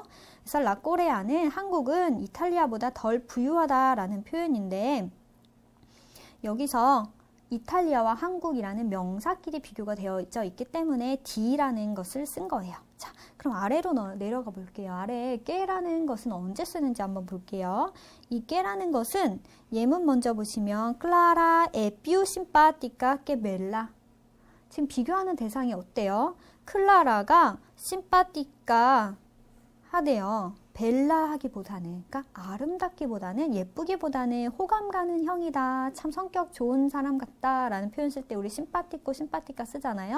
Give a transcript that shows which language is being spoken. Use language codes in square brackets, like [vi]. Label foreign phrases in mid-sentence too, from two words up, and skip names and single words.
[ko] 그래서 라꼬레아는 한국은 이탈리아보다 덜 부유하다라는 표현인데 여기서 이탈리아와 한국이라는 명사끼리 비교가 되어 있기 때문에 D라는 것을 쓴 거예요. 자, 그럼 아래로 내려가 볼게요. 아래에 깨라는 것은 언제 쓰는지 한번 볼게요. 이 깨라는 것은 예문 먼저 보시면 [it] Clara è più simpatica che bella. [ko] 지금 비교하는 대상이 어때요? 클라라가 심파티카 하대요. 벨라 하기보다는, 그러니까 아름답기보다는, 예쁘기보다는 호감 가는 형이다. 참 성격 좋은 사람 같다. 라는 표현 쓸 때 우리 심파티코, 심파티카 쓰잖아요.